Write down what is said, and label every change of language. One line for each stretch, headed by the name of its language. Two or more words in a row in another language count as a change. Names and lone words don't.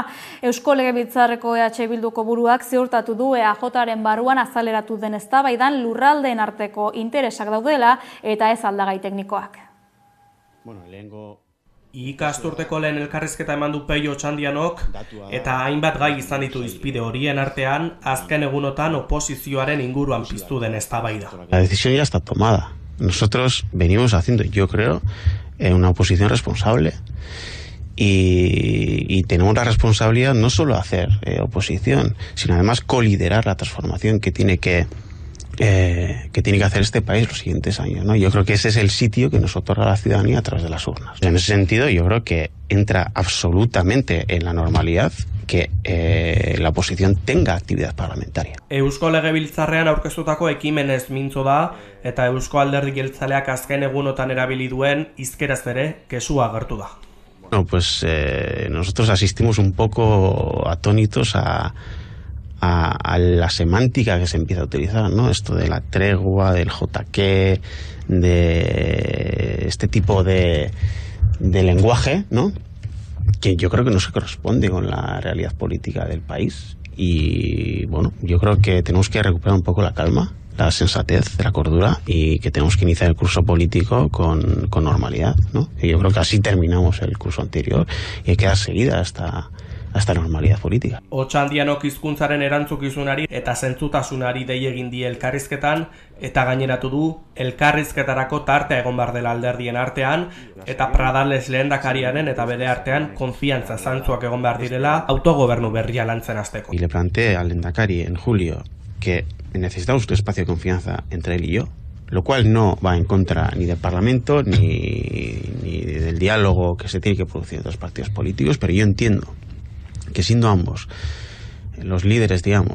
Basque: Eusko Legebiltzarreko EH Bilduko buruak ziurtatu du EAJaren barruan azaleratu den eztabaidan lurraldeen arteko interesak daudela eta ez aldagai teknikoak. Ikasturteko lehen elkarrizketa eman du Peio Otxandianok eta hainbat gai izan ditu izpide horien artean azken egunotan oposizioaren inguruan piztu den eztabaida.
Spanish: La decisión ya está tomada. Nosotros venimos haciendo, yo creo, una oposición responsable y tenemos la responsabilidad no solo de hacer oposición, sino además coliderar la transformación que tiene que hacer este país los siguientes años, ¿no? Yo creo que ese es el sitio que nos otorga la ciudadanía a través de las urnas. En ese sentido, yo creo que entra absolutamente en la normalidad que la oposición tenga actividad parlamentaria.
Basque: Eusko Legebiltzarrean aurkeztutako ekimenez mintzo da eta Eusko Alderdi Jeltzaleak azken egunotan erabili duen hizkeraz ere kexua agertu da.
Spanish: Bueno, pues nosotros asistimos un poco atónitos a la semántica que se empieza a utilizar, ¿no? Esto de la tregua, del JQ, de este tipo de lenguaje, ¿no? Que yo creo que no se corresponde con la realidad política del país. Y bueno, yo creo que tenemos que recuperar un poco la calma, la sensatez, la cordura, y que tenemos que iniciar el curso político con normalidad, ¿no? Y yo creo que así terminamos el curso anterior y hay que dar seguida a esta normalidad política.
Basque: Otxandianok hizkuntzaren erantzukizunari eta zentzutasunari dei egin die elkarrizketan, eta gaineratu du elkarrizketarako tartea egon bar dela alderdien artean, eta Pradales lehendakariaren eta bere artean konfiantza zantzuak egon behar direla autogobernu berria lantzen hasteko.
Spanish: Y le planteé al lehendakari en julio que necesitamos un espacio de confianza entre él y yo, lo cual no va en contra ni del Parlamento ni del diálogo que se tiene que producir entre los partidos políticos, pero yo entiendo que siendo ambos los líderes, digamos,